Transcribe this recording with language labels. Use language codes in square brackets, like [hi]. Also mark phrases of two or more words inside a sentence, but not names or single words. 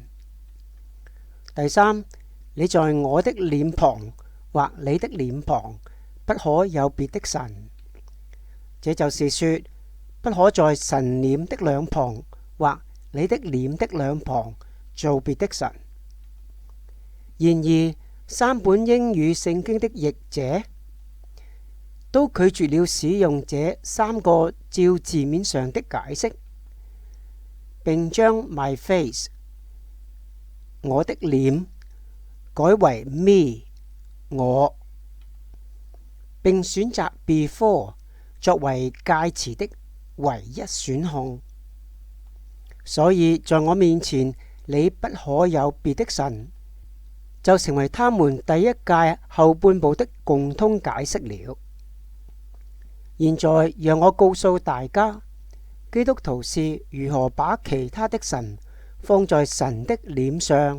[zh] 第三，你在我的臉旁或你的臉旁不可有別的神，這就是說，不可在神臉的兩旁或你的臉的兩旁做別的神。然而，三本英語聖經的譯者都拒絕了使用這三個照字面上的解釋，並將 [en] my face [zh] 我的臉改為 me 我，並選擇 before 作為介詞的唯一選項。所以在我面前你不可有別的神，就成為他們第一誡後半部的共通解釋了。現在讓我告訴大家，基督徒是如何把其他的神放在神的臉上。